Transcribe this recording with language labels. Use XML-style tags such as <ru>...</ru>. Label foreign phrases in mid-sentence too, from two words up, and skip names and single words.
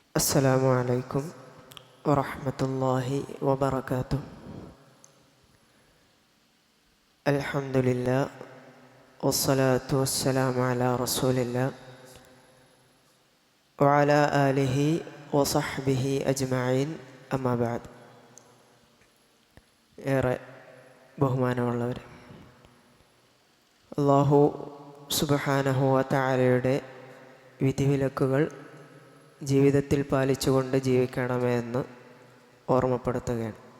<ar>السلام عليكم ورحمة الله وبركاته. الحمد لله والصلاة والسلام على رسول الله وعلى آله وصحبه أجمعين أما بعد.</ar> <ml>ഏറെ ബഹുമാനമുള്ളവർ,</ml> <ar>الله سبحانه و تعالى</ar> <ml>വിധിവിലക്കുകൾ ജീവിതത്തിൽ പാലിച്ചുകൊണ്ട് ജീവിക്കണമെന്ന് ഓർമ്മപ്പെടുത്തുകയാണ്.</ml>